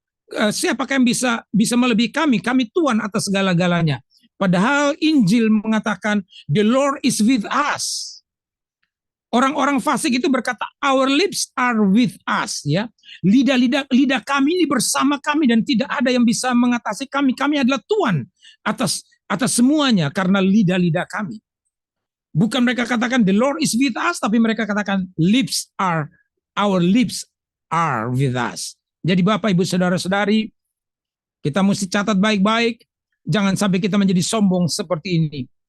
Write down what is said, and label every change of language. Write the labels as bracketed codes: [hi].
[id] Siapakah yang bisa melebihi kami? Kami Tuhan atas segala-galanya. Padahal Injil mengatakan [en] the Lord is with us. [id] Orang-orang fasik itu berkata [en] our lips are with us, [id] ya. Lidah kami ini bersama kami dan tidak ada yang bisa mengatasi kami. Kami adalah Tuhan atas semuanya karena lidah-lidah kami. Bukan mereka katakan [en] the Lord is with us, [id] tapi mereka katakan [en] our lips are with us. [id] Jadi Bapak, Ibu, Saudara-saudari, kita mesti catat baik-baik, jangan sampai kita menjadi sombong seperti ini.